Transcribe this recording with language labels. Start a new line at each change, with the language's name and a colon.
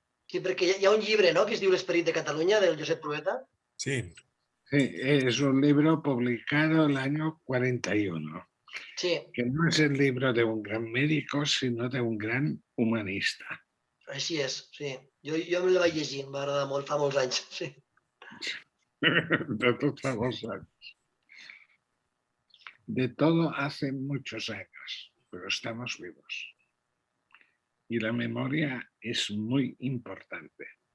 Catalan: Sí, perquè hi ha un llibre, no?, que es diu L'esperit de Catalunya, del Josep Trueta. Sí.
Spanish: Sí, es un libro publicado el año 41, Sí, que no es el libro de un gran médico, sino de un gran humanista.
Catalan: així és, sí. Jo me la vaig llegir, em va agradar molt, fa molts anys, sí.
Spanish: De todos los años. De todo hace muchos años, pero estamos vivos. Y la memoria es muy importante.